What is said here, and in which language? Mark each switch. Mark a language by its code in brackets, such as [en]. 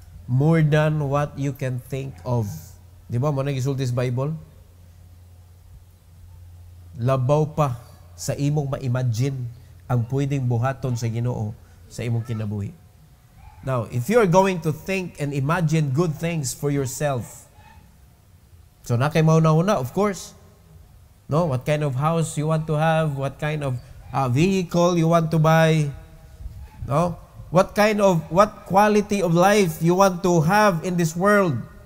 [en] More than what you can think of. [ceb] Di ba mo nagisulti sa Bible? Labaw pa sa imong ma-imagine ang pwedeng buhaton sa Ginoo sa imong kinabuhi. [en] Now, if you are going to think and imagine good things for yourself, [ceb] so na kay mauna-una, [en] of course, no, what kind of house you want to have, what kind of vehicle you want to buy, no, what quality of life you want to have in this world.